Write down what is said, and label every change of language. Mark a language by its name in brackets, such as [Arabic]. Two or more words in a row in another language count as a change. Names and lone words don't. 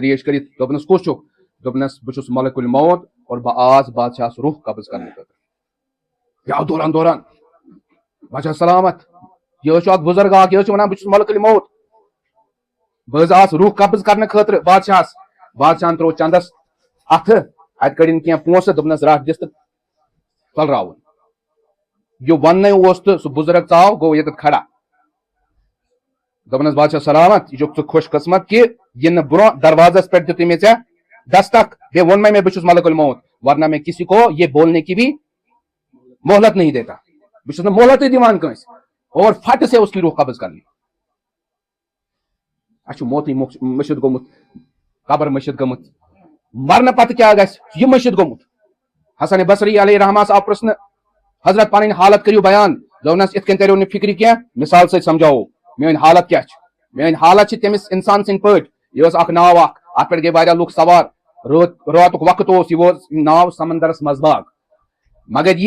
[Kashmiri] ریش کٔرِتھ دوٚپنس کُس چھُکھ دوٚپنس بہٕ چھُس ملک الموت اور بہٕ آس بادشاہس روح قبض کرنہٕ خٲطرٕ یہِ آو دوران بادشاہ سلامت یہِ حظ چھُ اکھ بُزرگ اکھ یہِ حظ چھُ ونان بہٕ چھُس ملک الموت بہٕ حظ آس روح قبض کرنہٕ خٲطرٕ بادشاہن ترٛوو چندس اتھٕ اتہِ کٔڑِن کینٛہہ پونٛسہٕ دوٚپنس رٹھ دِس تہٕ ژٔلراوُن یہِ وننے اوس تہٕ سُہ بُزرگ ژاو گوٚو ییٚتٮ۪تھ کھڑا دوٚپنس بادشاہ سلامت یہِ چھُکھ ژٕ خۄش قٕسمت کہِ یِنہٕ برونٛہہ دروازس پٮ۪ٹھ دِتُے مےٚ ژےٚ دستک بیٚیہِ ووٚن مےٚ بہٕ چھُس ملک الموت ورنہ مےٚ [Urdu] کسی کو یہ بولنے کی بھی مہلت نہیں دیتا [Kashmiri] بہٕ چھُس نہٕ مہلتٕے دِوان کٲنٛسہِ [Urdu] اور فٹ سے اس کی روح قبض کرنی [Kashmiri] اَسہِ چھُ موتٕے مٔشِد گوٚمُت قبر مٔشِد گٔمٕژ مرنہٕ پتہٕ کیٛاہ گژھِ یہِ مٔشِد گوٚمُت حسن بصری علیہ رحمس آو پرژھنہٕ حضرت پنٕنۍ حالت کٔرِو بیان دوٚپنس یِتھ کٔنۍ تریو نہٕ فِکرِ کینٛہہ مثال سۭتۍ سمجھاوو میٲنۍ حالت کیٛاہ چھِ میٲنۍ حالت چھِ تٔمِس انسان سٕنٛدۍ پٲٹھۍ یہِ ٲس اکھ ناو اکھ اتھ پٮ۪ٹھ گٔے واریاہ لُکھ سوار راتُک وقت اوس یہِ ووت ناو سمندرس منٛزباگ [Urdu] مگر یہ